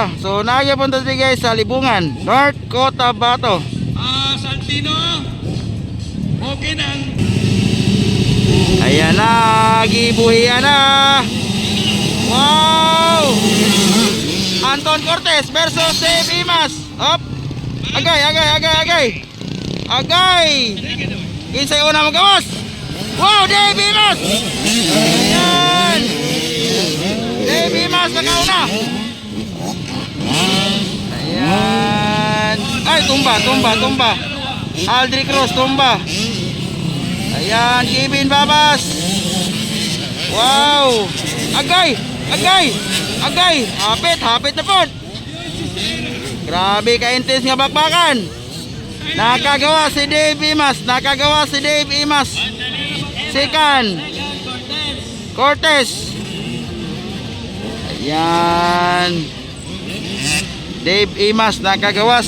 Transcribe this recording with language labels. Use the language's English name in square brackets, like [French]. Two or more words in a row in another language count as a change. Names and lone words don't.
[Cebuano] So nagyapon ta guys sa Libungan, North Cotabato. Santino. Okay na. Ayan na, gibuhian na. Wow! Anton Cortez versus Dave Imas. Hop. Agay, agay, agay, agay. Agay. Kinsay una magawas. Wow, Dave Imas. Ayan. Dave Imas nakauna. Ayan. Ay, tumba, tumba, tumba. Aldri Cruz tumba. Ayan, Kevin Babas. Wow. Agay, agay, agay. Hapit, hapit na po. Grabe ka-intense nga bakbakan. Nakagawa si Dave Imas. Nakagawa si Dave Imas. Second, Cortez. Ayan. Dave Imas nakagawas.